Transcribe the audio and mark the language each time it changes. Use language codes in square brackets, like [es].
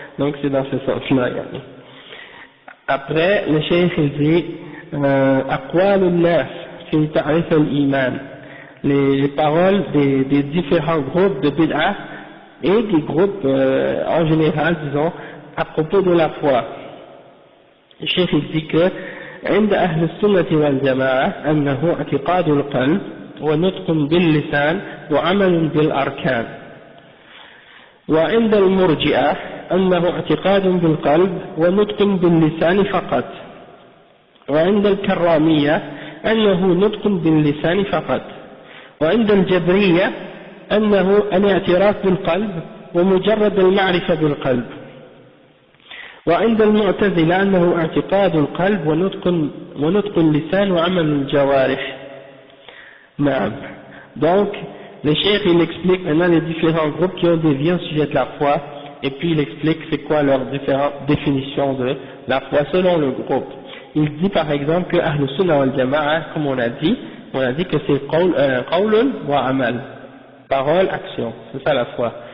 [fr] Donc c'est dans ce sens-là. Après, le cheikh il dit [ar] aqwalun nas fi ta'rif al-iman, [fr] les paroles des différents groupes de bid'ah et des groupes en général, disons, à propos de la foi. Le cheikh il dit que [ar] عند أهل السنة والجماعة أنه اعتقاد القلب ونطق باللسان وعمل بالأركان، وعند المرجئة أنه اعتقاد بالقلب ونطق باللسان فقط، وعند الكرامية أنه نطق باللسان فقط، وعند الجبرية أنه الاعتراف بالقلب ومجرد المعرفة بالقلب، وعند المعتزلة أنه اعتقاد القلب ونطق اللسان وعمل الجوارح. نعم. [fr] Donc, le cheikh il explique maintenant les différents groupes qui ont dévié au sujet de la foi, et puis il explique c'est quoi leurs différentes définitions de la foi selon le groupe. Il dit par exemple que Ahl Sunnah wal Jama'a, comme on a dit que c'est [ar] qawlun wa amal, [fr] parole, action, c'est ça la foi.